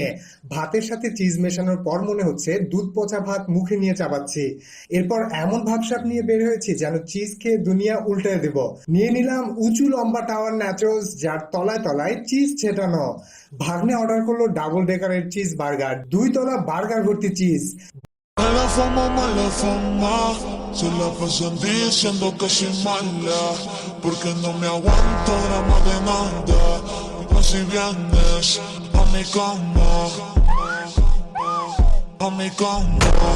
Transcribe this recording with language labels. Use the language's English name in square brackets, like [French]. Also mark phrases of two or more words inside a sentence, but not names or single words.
[Bangla] ভাতের সাথে চিজ মেশানোর পর মনে হচ্ছে দুধ পচা ভাত মুখে নিয়ে চাবাচ্ছি। এরপর এমন ভাবসাব নিয়ে বের হয়েছি যেন চিজ খেয়ে দুনিয়া উল্টে দেব। নিয়ে নিলাম উঁচু লম্বা [English] tower nachos, [Bangla] যার তলায় তলায় চিজ ছেটানো। ভাগ্নে অর্ডার করলো [English] double decker's cheese burger, [Bangla] 2 তলা বার্গার ভর্তি চিজ। [Spanish] Mala fama, se la pasan diciendo que soy mala, porque no me aguanto drama de nada. Pues si vienes a mi cama, a mi cama.